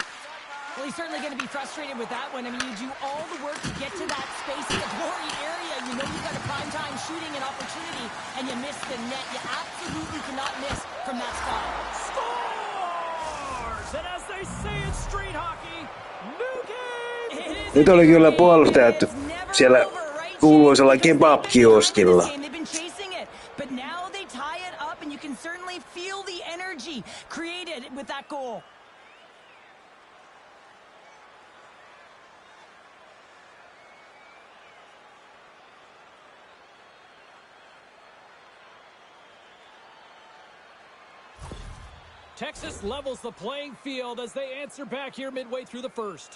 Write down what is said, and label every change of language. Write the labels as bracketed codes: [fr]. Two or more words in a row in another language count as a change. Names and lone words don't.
[en] Well, he's certainly going to be frustrated with that one. I mean, you do all the work to get to that space in the glory area. You know you've got a prime-time shooting and opportunity, and you miss the net. You absolutely cannot miss from that spot. Scores! And as they say in street hockey, new game! [fi] Nyt oli kyllä puolustajat siellä kuuluisella kebab-kioskilla. [en] They've been chasing it, but now they tie it up, and you can certainly feel the energy created with that goal. Texas levels the playing field as they answer back here midway through the first.